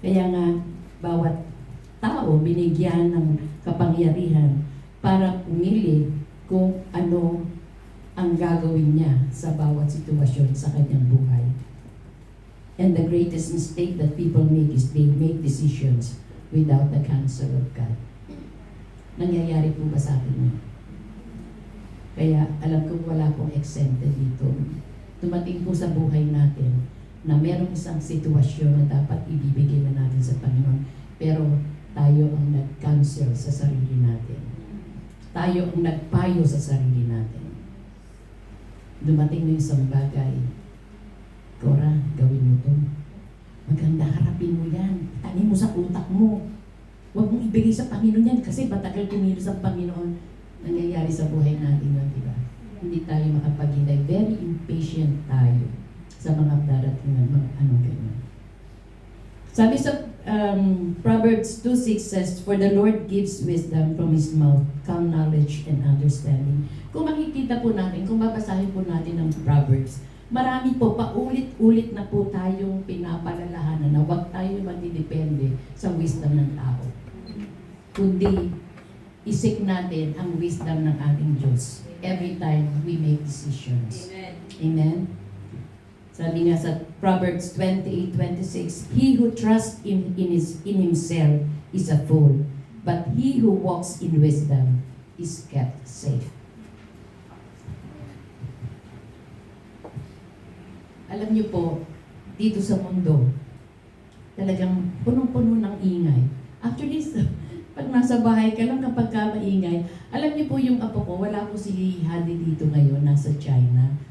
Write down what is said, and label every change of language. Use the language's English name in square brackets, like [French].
[Filipino] Kaya nga, bawat tao binigyan ng kapangyarihan para pumili kung ano ang gagawin niya sa bawat sitwasyon sa kanyang buhay. [English] And the greatest mistake that people make is they make decisions without the counsel of God. [Filipino] Nangyayari po ba sa atin yun? Kaya alam ko wala pong exempted dito. Tumating po sa buhay natin na merong isang sitwasyon na dapat ibibigay na natin sa Panginoon. Pero tayo ang nag-counsel sa sarili natin. Tayo ang nagpayo sa sarili natin. Dumating na yung isang bagay. Cora, gawin mo to. Maganda, harapin mo yan. Tanin mo sa utak mo. Huwag mong ibigay sa Panginoon yan kasi matagal kumilos ang Panginoon. Nangyayari sa buhay natin yun, di ba? Hindi tayo makapaghintay. Very impatient tayo sa mga darating na mga ganyan. Sabi sa [English] Proverbs 2:6 says, "For the Lord gives wisdom from His mouth, calm knowledge and understanding." [Filipino] Kung makikita po natin, kung babasahin po natin ng Proverbs, marami po, paulit-ulit na po tayong pinapalalahanan na huwag tayo magdidepende sa wisdom ng tao. Kundi, isik natin ang wisdom ng ating Diyos [English] every time we make decisions. [Filipino] Amen. Amen? Sabi nga sa [English] Proverbs 28:26, "He who trusts in himself is a fool, but he who walks in wisdom is kept safe." [Filipino] Alam niyo po, dito sa mundo, talagang punong-puno ng ingay. Actually, pag nasa bahay ka lang kapag ka maingay, alam niyo po yung apo ko, wala po si Hadi dito ngayon, nasa China.